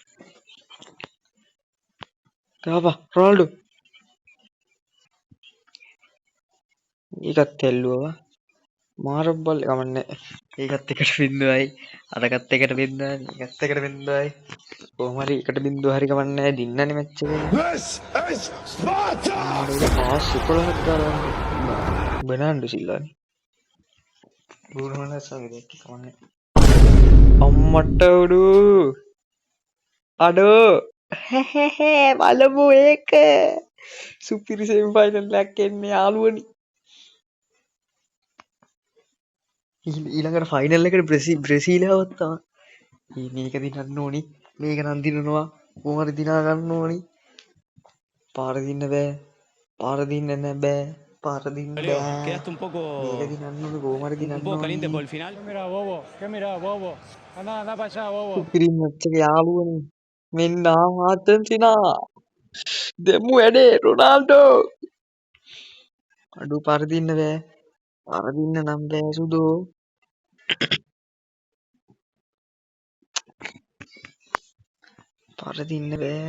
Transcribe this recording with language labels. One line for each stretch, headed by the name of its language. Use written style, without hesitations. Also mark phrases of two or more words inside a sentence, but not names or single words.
Sinhala: ගහපන් රොනාල්ඩෝ. ඒකත් තැල්ලුවා. මාර බල් ගමන්නේ. ඒකත් එකට බින්දුවයි. අරකට එකට බින්දුවයි. ඒකත් එකට බින්දුවයි. කොහොම හරි එකට බින්දුව හරි ගමන්නේ නැහැ. දින්නනේ මැච් එක.
English: This is Sparta!
Sinhala: පාස් 11ක් දාලා බනන්ඩු සිල්ලානේ. බුරුමනස් වගේ දෙයක් කමන්නේ. අම්මට උඩු. අඩෝ. බලමු ඒක. සුපිරි
English: semi final
Sinhala: එකක් එන්නේ යාළුවනි. ඊළඟට ෆයිනල් එකට බ්‍රසීල් ආවත් තමයි. මේක දිනන්න ඕනි. මේක නම් දිනනවා. කොහොම හරි දිනා ගන්න ඕනි. පාර දින්න බෑ. පාර දින්න නෑ බෑ. පාර දින්න Leo, බෑ.
Spanish: quedaste un poco,
Sinhala: මේක දිනන්න ඕනි. කොහොම හරි දිනන්න
Spanish: un poco caliente por
Sinhala: ඕනි.
Spanish: el final. ¿Qué mira, bobo? ¿Qué mira, bobo? Anda para allá, bobo.
Sinhala: සුපිරි මැච් එක යාළුවනි. මෙන්න ආර්ජන්ටිනා. දෙමු වැඩේ රොනාල්ඩෝ. අඩු පාර දින්න බෑ. පාර දින්න නම් බෑ සුදෝ. පාර දින්න බෑ.